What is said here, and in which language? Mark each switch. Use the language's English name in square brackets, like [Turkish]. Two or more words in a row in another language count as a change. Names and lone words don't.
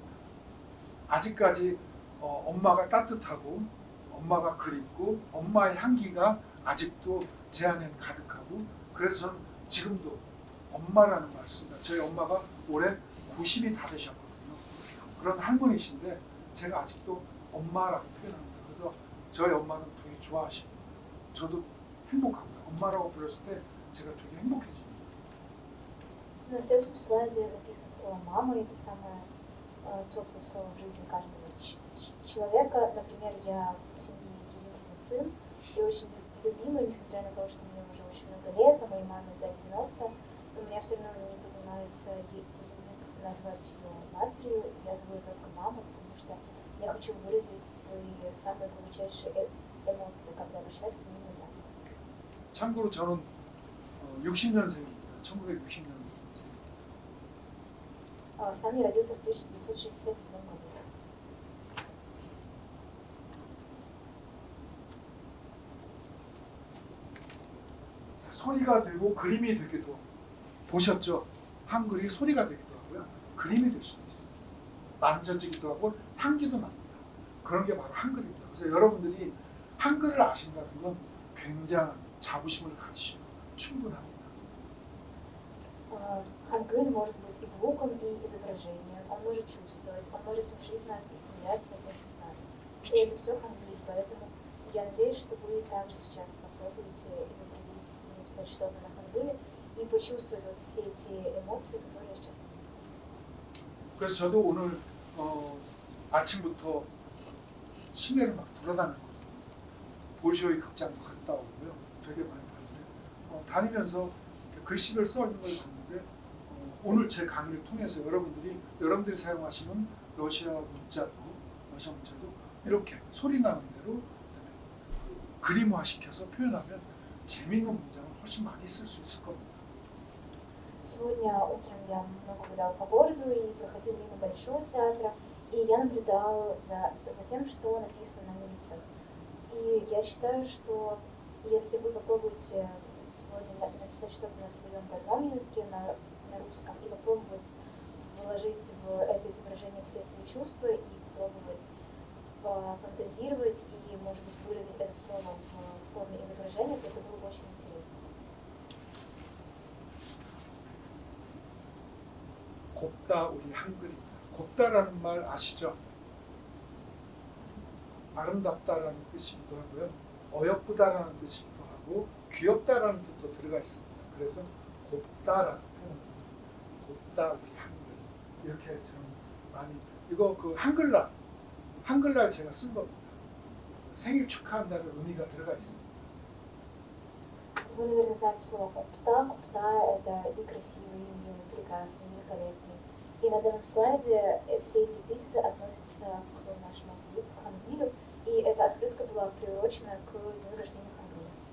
[Korean] 아직까지 엄마가 따뜻하고 엄마가 그립고 엄마의 향기가 아직도 제 안엔 가득하고 그래서 저는 지금도 엄마라는 말을 씁니다. 저희 엄마가 올해 90이 다 되셨거든요. 그런 할머니신데 제가 아직도 엄마라고 표현합니다. 그래서 저희 엄마는 되게 좋아하시고 저도 행복합니다. 엄마라고 불렀을 때 제가 되게 행복해집니다. [Russian] На следующем слайде написано слово «мама», и это самое теплое слово в жизни каждого человека. Например, я в семье единственный сын и очень любимый, несмотря на то, что мне уже очень много лет, а моей маме за 90, но у меня все равно не поднимается язык назвать ее матерью, я зову ее только мама, потому что я хочу выразить свои самые глубочайшие эмоции, когда обращаюсь к ней на «ты». [Korean] 참고로 저는 60년생입니다. 1960년. [Russian] Сам я родился в 1967 году. [Korean] 소리가 되고 그림이 되기도 보셨죠? 한글이 소리가 되기도 하고요. 그림이 될 수도 있어요. 만져지기도 하고 향기도 납니다. 그런 게 바로 한글입니다. 그래서 여러분들이 한글을 아신다는 건 굉장한 자부심을 가지셔도 충분합니다. [Russian] Хангыль может быть и звуком, и изображением. Он может чувствовать, он может смешить нас и смеяться вместе с нами. И это все хангыль, поэтому я надеюсь, что вы также сейчас попробуете изобразить и написать что-то на хангыле и почувствовать вот все эти эмоции, которые я сейчас описала. [Korean] 그래서 저도 오늘 아침부터 시내를 막 돌아다녔거든요. 볼쇼이 극장도 갔다 오고요. 되게 많이 봤는데 다니면서 글씨를 써 있는 걸 봤는데 오늘 제 강의를 통해서 여러분들이 사용하시는 러시아 문자도 이렇게 소리 나는 대로 그림화 시켜서 표현하면 재미있는 문장을 훨씬 많이 쓸 수 있을 겁니다. [Russian] Сегодня утром я много гуляла по городу и проходила мимо Большого театра, и я наблюдала за тем, что написано на улицах. И я считаю, что если вы попробуете сегодня написать что-то на своем родном языке, на русском, и попробовать вложить в это изображение все свои чувства и попробовать пофантазировать и, может быть, выразить это слово в форме изображения, то это было бы очень интересно. [Korean] 곱다 우리 한글입니다. 곱다라는 말 아시죠? 아름답다라는 뜻이기도 하고요. 어여쁘다라는 뜻이기도 하고 귀엽다라는 뜻도 들어가 있습니다. 그래서 곱다라는 표현입니다. 곱다 우리 한글 이렇게 좀 많이 이거 그 한글날 제가 쓴 겁니다. 생일 축하한다는 의미가 들어가 있습니다. [Russian] Вы, наверное, знаете слово «купта». «Купта» — это и красивый, и милый, и прекрасный, и великолепный. И на данном слайде все эти эпитеты относятся к нашему алфавиту, к хангилю, и эта открытка была приурочена к дню рождения хангиля.